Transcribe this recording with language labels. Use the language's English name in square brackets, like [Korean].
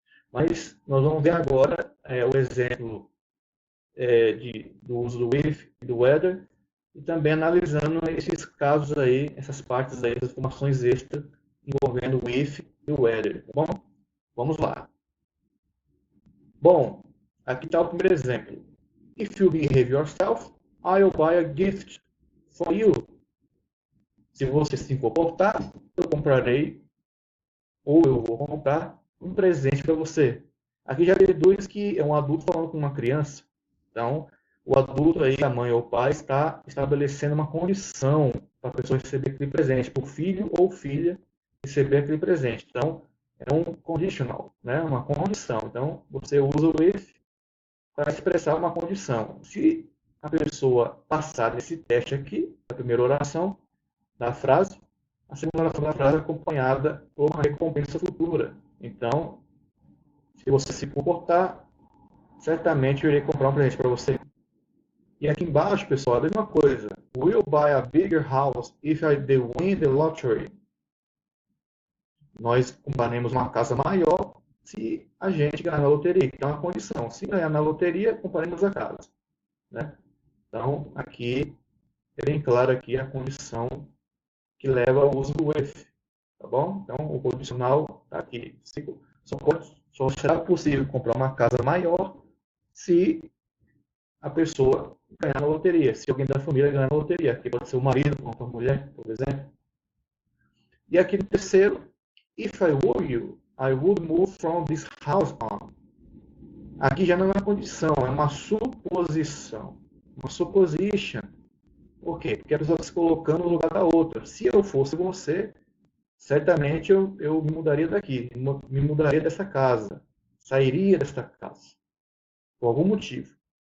[Portuguese] Mas nós vamos ver agora o exemplo do uso do if e do whether, e também analisando esses casos aí, essas partes aí, essas informações extras envolvendo o if e o whether, tá bom? Vamos lá. Bom, aqui está o primeiro exemplo. [English] If you behave yourself, I'll buy a gift for you. [Portuguese] Se você se comportar, eu comprarei, ou eu vou comprar um presente para você. Aqui já deduz que é um adulto falando com uma criança. Então, o adulto aí, a mãe ou o pai, está estabelecendo uma condição para a pessoa receber aquele presente, para o filho ou filha receber aquele presente. Então, é um conditional, né? Uma condição. Então, você usa o if para expressar uma condição. Se a pessoa passar desse teste aqui, a primeira oração da frase, a segunda oração da frase é acompanhada por uma recompensa futura. Então, se você se comportar, certamente eu irei comprar um presente para você. E aqui embaixo, pessoal, a mesma coisa. [English] Will buy a bigger house if I win the lottery. [Portuguese] Nós compraremos uma casa maior se a gente ganhar na loteria. Então, é uma condição. Se ganhar na loteria, compraremos a casa. Né? Então, aqui é bem claro aqui a condição que leva ao uso do if. Tá bom? Então, o condicional está aqui. Só será possível comprar uma casa maior se a pessoa ganhar na loteria, se alguém da família ganhar na loteria, que pode ser o marido com a mulher, por exemplo. E aqui no terceiro, [English] if I were you, I would move from this house on. [Portuguese] Aqui já não é uma condição, é uma suposição. Uma supposition. Por quê? Porque a pessoa está se colocando no lugar da outra. Se eu fosse você, certamente eu me mudaria daqui, me mudaria dessa casa, sairia desta casa, por algum motivo.